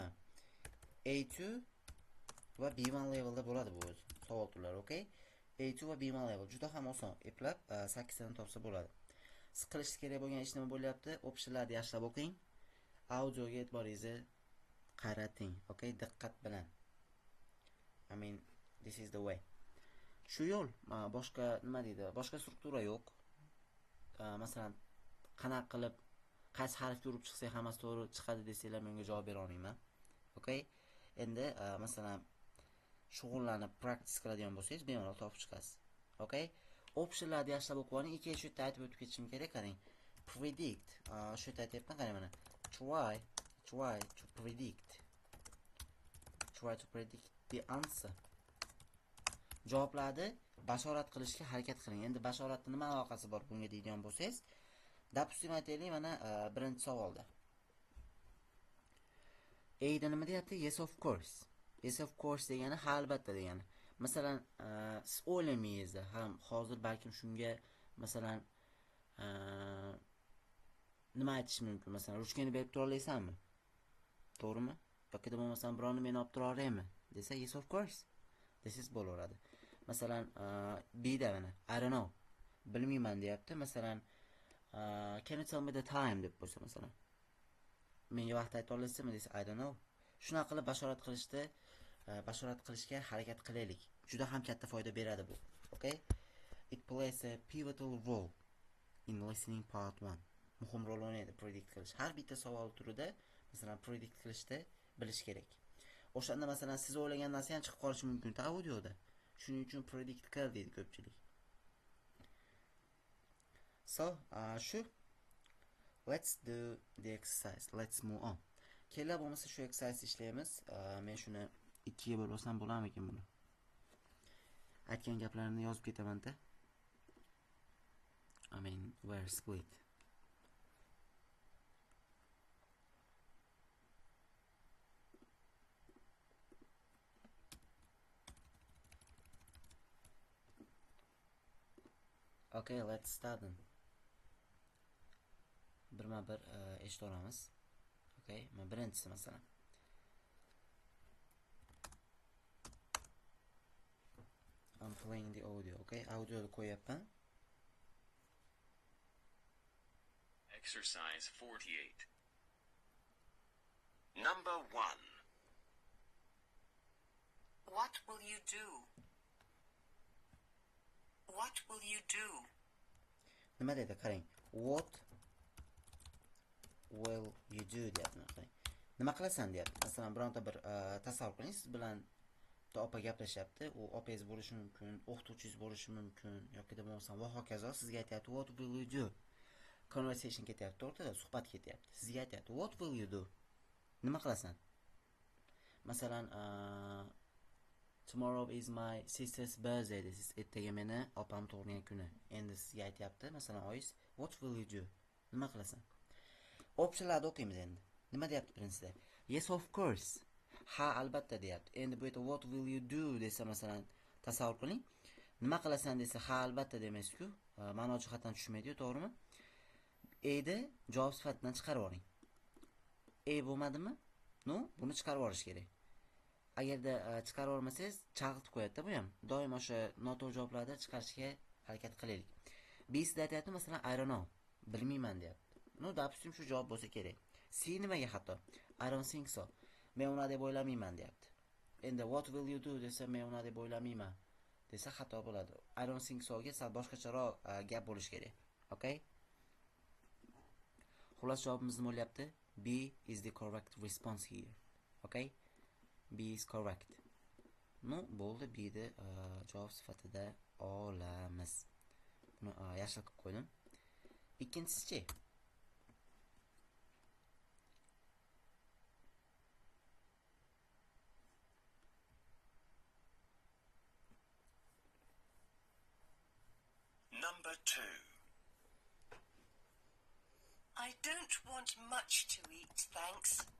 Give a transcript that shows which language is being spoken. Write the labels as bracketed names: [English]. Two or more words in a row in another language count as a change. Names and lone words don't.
[Uzbek] A2 va B1 levelda bo'ladi bu o'zi. Savol turlari, okay? A2 va B1 level juda ham oson. Eplab 8 tadan topsa bo'ladi. Siz qilishingiz kerak bo'lgan ish nima bo'lyapti? Optionlarni yaxshilab o'qing. audioga e'tiboringizni qarating, okay, diqqat bilan. [English] I mean, this is the way. [Uzbek] Shu yo'l, boshqa nima deydi, boshqa struktura yo'q. Masalan, qanaqa qilib qaysi harfga urib chiqsak hammasi to'g'ri chiqadi desanglar menga javob bera olmayman. Okay? Endi masalan shug'ullanib practice qiladigan bo'lsangiz, bemalol topib chiqasiz. Okay? Optionlarni yaxshilab o'qib oling. Ikki shu yerda aytib o'tib ketishim kerak, qarang. Predict. Shu yerda aytayapman, qarang mana. [English] Try to predict. Try to predict the answer. [Uzbek] Javoblarni bashorat qilishga harakat qiling. Endi bashoratning nima aloqasi bor bunga deydigan bo'lsangiz, допустим aytaylik, mana birinchi savolda. A'da nima deyapti? [English] Yes of course. Yes of course [Uzbek] degani ha albatta degani. Masalan, siz o'ylamaysiz ham hozir balkim shunga masalan nima aytish mumkin? Masalan, ruchkani berib tura olaysanmi? To'g'rimi? Yoki bo'lmasam birovni men olib tura olaymi? Desa [English] yes of course. This is [Uzbek] bo'laveradi. Masalan, B'da mana [English] I don't know. [Uzbek] Bilmayman deyapti. Masalan, [English] can you tell me the time [Uzbek] deb bo'lsa masalan. Menga vaqt ayta olasizmi desa [English] I don't know. [Uzbek] Shunaqa qilib bashorat qilishga harakat qilaylik. Juda ham katta foyda beradi bu. Okay? [English] It plays a pivotal role in listening part 1. [Uzbek] Muhim rol o'ynaydi predict qilish. Har bitta savol turida masalan predict qilishda bilish kerak. O'shanda masalan siz o'ylagan narsa ham chiqib qolishi mumkin audioda. Shuning uchun predict qil deydi ko'pchilik. [English] So, let's do the exercise. Let's move on. [Uzbek] Kelar bo'lmasa shu exercise ishlaymiz. Men shuni 2 ga bo'lib olsam bo'larmikin buni? Aytgan gaplarimni yozib ketaman-da. [English] I mean, we're split. Okay, let's start then. [Uzbek] Bir eshit olamiz. Okay, men birinchisi masalan. [English] I'm playing the audio, okay? [Uzbek] Audio'ni qo'yapman. [English] Exercise 48. Number 1. What will you do? What will you do? [Uzbek] Nima dedi? Qarang. [English] What will you do deyapti. [Uzbek] Qarang. Nima qilasan deyapti. Masalan, bironta bir tasavvur qiling, siz bilan opa gaplashyapti. U opangiz bo'lishi mumkin, o'qituvchingiz bo'lishi mumkin, yoki bo'lmasa va hokazo sizga aytayapti [English] what will you do? [Uzbek] Conversation ketyapti, o'rtada suhbat ketyapti. Sizga aytayapti [English] what will you do? [Uzbek] Nima qilasan? Masalan, [English] tomorrow is my sister's birthday. [Uzbek] Siz ertaga meni opam tug'ilgan kuni. Endi sizga aytayapti, masalan, oyis, [English] what will you do? [Uzbek] Nima qilasan? Optionlarni o'qiymiz endi. Nima deyapti birinchisida? [English] Yes of course. [Uzbek] Ha, albatta deyapti. Endi bu yerda [English] what will you do [Uzbek] desa masalan, tasavvur qiling. Nima qilasan desa ha, albatta demaysiz-ku. Ma'no jihatdan tushmaydi-ku, to'g'rimi? A'da javob sifatidan chiqarib oling. A bo'lmadimi? No, buni chiqarib olish kerak. Agarda chiqarib olmasangiz, chalg'itib qo'yadi-da bu ham. Doim o'sha noto'g'ri javoblarni chiqarishga harakat qilaylik. B'sida aytayapti, masalan, [English] I don't know. [Uzbek] Bilmayman deyapti. No, допустим, shu javob bo'lsa kerak. C nimaga xato? [English] I don't think so. [Uzbek] Men uni deb o'ylamayman deyapti. Endi [English] what will you do [Uzbek] desa men uni deb o'ylamayman desa xato bo'ladi. [English] I don't think so [Uzbek] ga sal boshqacharoq gap bo'lish kerak. Okay? Xullas javobimiz nima bo'lyapti? [English] B is the correct response here. Okay? B is correct. No, [Uzbek] bo'ldi. B ni javob sifatida olamiz. Buni yashil qilib qo'ydim. Ikkinchisi-chi? [English] Number 2. I don't want much to eat, thanks.